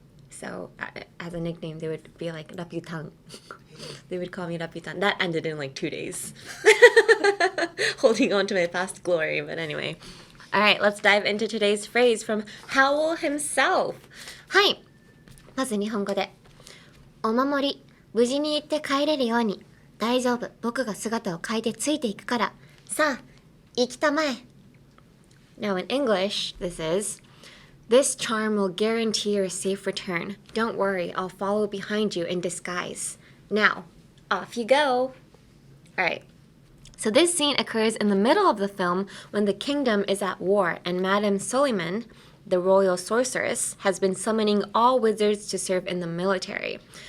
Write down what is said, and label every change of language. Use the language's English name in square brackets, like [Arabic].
[English] So as a nickname, they would be like Raputan. They would call me Raputan. That ended in like 2 days. Holding on to my past glory, but anyway. All right, let's dive into today's phrase from Howl himself. [Japanese] はい。まず日本語で。お守り、無事に行って帰れるように。大丈夫、僕が姿を変えてついていくから。さあ、行きたまえ。 [English] Now in English, this is, this charm will guarantee your safe return. Don't worry, I'll follow behind you in disguise. Now, off you go. All right. So this scene occurs in the middle of the film when the kingdom is at war and Madame Suliman, the royal sorceress, has been summoning all wizards to serve in the military.